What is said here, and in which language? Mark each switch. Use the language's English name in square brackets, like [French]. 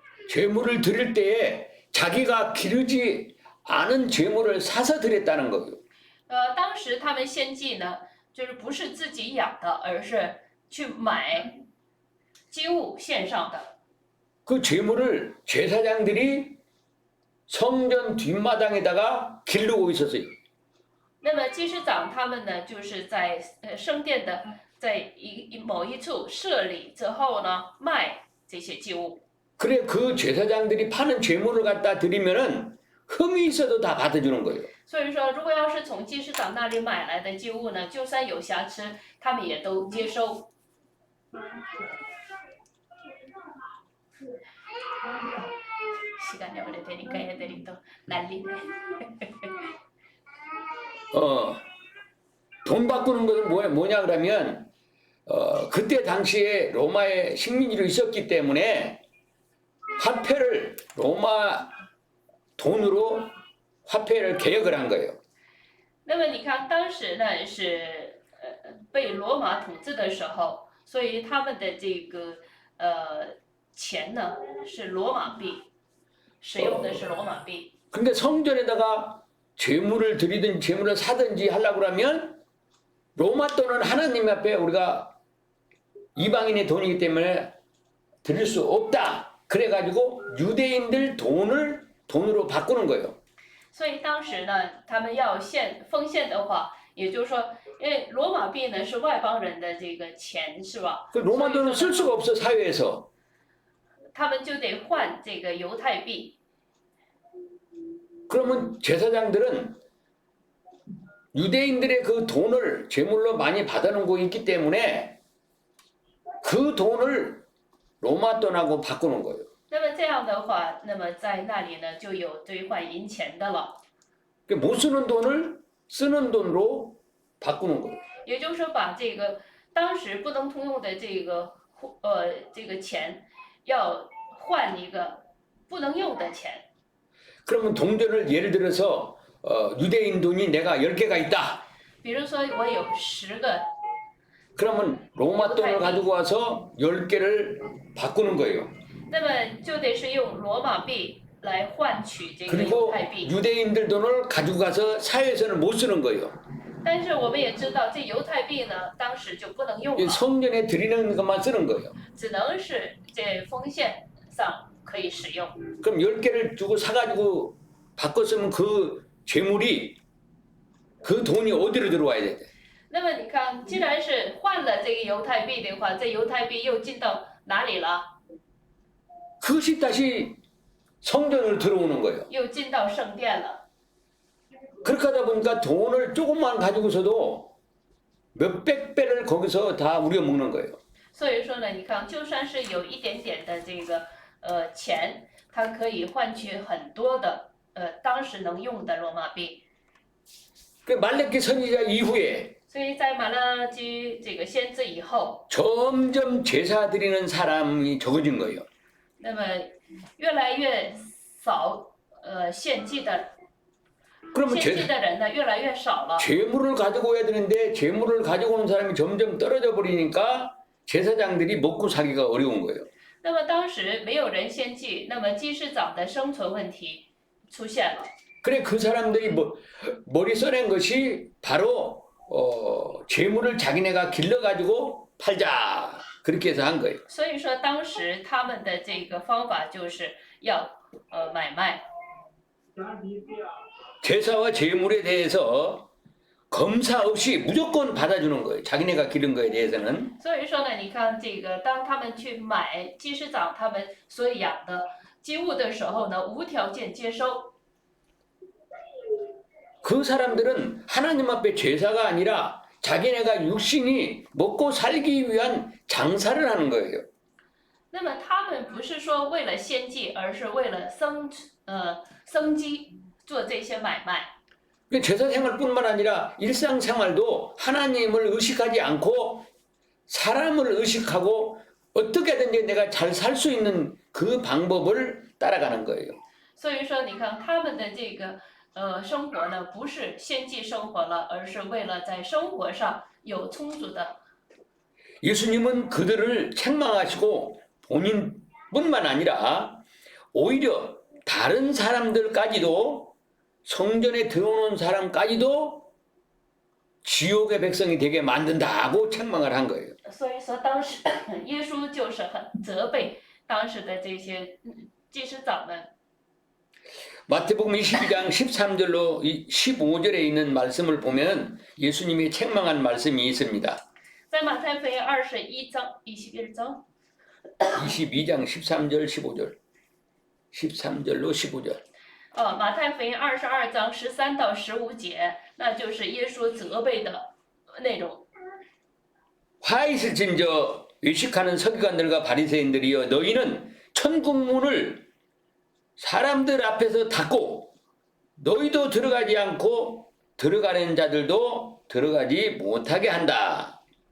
[Korean] 제물을 드릴 때에 자기가 기르지 않은 제물을 사서 드렸다는 거예요. [Chinese] 当时他们献祭呢，就是不是自己养的，而是去买祭物献上的。 [Korean] 그 제물을 제사장들이 성전 뒷마당에다가 기르고 있었어요. [Chinese] 那么祭司长他们呢，就是在圣殿的在某一处设立之后呢，卖这些祭物。 [Korean] 그래 그 제사장들이 파는 제물을 갖다 드리면은 흠이 있어도 다 받아주는 거예요. [Chinese] 所以说，如果要是从祭司长那里买来的祭物呢，就算有瑕疵，他们也都接收。 [Korean] 시간이 오래되니까 애들이 또 난리네. 돈 바꾸는 것은 뭐냐 그러면 그때 당시에 로마의 식민지로 있었기 때문에 화폐를 로마 돈으로 화폐를 개혁을 한 거예요. [Chinese] 那么你看，当时呢是被罗马统治的时候，所以他们的这个钱呢是罗马币，使用的是罗马币。 [Korean] 근데 성전에다가 제물을 드리든 제물을 사든지 하려고 그러면 로마 돈은 하나님 앞에 우리가 이방인의 돈이기 때문에 드릴 수 없다. 그래가지고 유대인들 돈으로 바꾸는 거예요. [Chinese] 所以当时呢，他们要奉献的话，也就是说，因为罗马币呢是外邦人的这个钱，是吧？ [Korean] 그 로마 돈은 쓸 수가 없어 사회에서. [Chinese] 他们就得换这个犹太币。 [Korean] 그러면 제사장들은 유대인들의 그 돈을 제물로 많이 받아놓고 있기 때문에 그 돈을 로마 돈하고 바꾸는 거예요. [Chinese] 那么这样的话，那么在那里呢就有兑换银钱的了。 [Korean] 못 쓰는 돈을 쓰는 돈으로 바꾸는 거예요. [Chinese] 也就是说，把这个当时不能通用的这个钱，要换一个不能用的钱。 [Korean] 그러면 동전을 예를 들어서 유대인 돈이 내가 10개가 있다. [Chinese] 比如说我有10个， [Korean] 그러면 로마 돈을 가지고 와서 10개를 바꾸는 거예요. [Chinese] 那么就得是用罗马币来换取这个犹 [Korean] 그리고 [Chinese] 太币。 [Korean] 유대인들 돈을 가지고 가서 사회에서는 못 쓰는 거예요. [Chinese] 但是我们也知道，这犹太币呢，当时就不能用 [Korean] 이 [Chinese] 了， [Korean] 성전에 드리는 것만 쓰는 거예요. [Chinese] 只能是这奉献上可以使用。 [Korean] 그럼 10개를 주고 사가지고 바꿨으면 그 재물이 그 돈이 어디로 들어와야 돼? [Chinese] 那么你看，既然是换了这个犹太币的话，这犹太币又进到哪里了？ [Korean] 그것이 다시 성전으로 들어오는 거예요. [Chinese] 又进到圣殿了。 [Korean] 그렇게 하다 보니까 돈을 조금만 가지고서도 몇백 배를 거기서 다 우려먹는 거예요. [Chinese] 所以说呢，你看，就算是有一点点的这个钱，它可以换取很多的当时能用的罗马币。 [Korean] 그 말레키 선지자 이후에 [Chinese] 所以在马拉基这个先知以后， [Korean] 점점 제사 드리는 사람이 적어진 거예요. [Chinese] 那么越来越少献祭的 [Korean] 그러면 [Chinese] 献祭的人呢越来越少了。 [Korean] 재물을 가지고 와야 되는데 재물을 가지고 오는 사람이 점점 떨어져 버리니까 제사장들이 먹고 살기가 어려운 거예요. [Chinese] 那么当时没有人献祭，那么祭司长的生存问题出现了。 [Korean] 그래 그 사람들이 머리 써낸 것이 바로 재물을 자기네가 길러 가지고 팔자 그렇게 해서 한 거예요. [Chinese] 所以说当时他们的这个方法就是要买卖。 [Korean] 제사와 재물에 대해서 검사 없이 무조건 받아주는 거예요. 자기네가 기른 거에 대해서는. [Chinese] 所以说呢，你看这个，当他们去买祭司长他们所养的祭物的时候呢，无条件接收。 [Korean] 그 사람들은 하나님 앞에 제사가 아니라 자기네가 육신이 먹고 살기 위한 장사를 하는 거예요. [Chinese] 那么他们不是说为了献祭，而是为了生机做这些买卖。 [Korean] 제사 생활뿐만 아니라 일상 생활도 하나님을 의식하지 않고 사람을 의식하고 어떻게든지 내가 잘 살 수 있는 그 방법을 따라가는 거예요. [Chinese] 所以说，你看他们的这个生活呢，不是献祭生活了，而是为了在生活上有充足的。 [Korean] 예수님은 그들을 책망하시고 본인뿐만 아니라 오히려 다른 사람들까지도 성전에 들어오는 사람까지도 지옥의 백성이 되게 만든다고 책망을 한 거예요. [Chinese] 所以说，当时耶稣就是很责备当时的这些祭司长们。 [Korean] 마태복음 22장 13절로 15절에 있는 말씀을 보면 예수님이 책망한 말씀이 있습니다. [Chinese] 在马太福音21章 [Korean] 22장 13절 15절 13절로 15절 [Chinese] 马太福音22章13到15节，那就是耶稣责备的内容。 [Korean] 화 있을진저 외식하는 서기관들과 바리새인들이여 너희는 천국 문을 사람들 앞에서 닫고 너희도 들어가지 않고 들어가는 자들도 들어가지 못하게 한다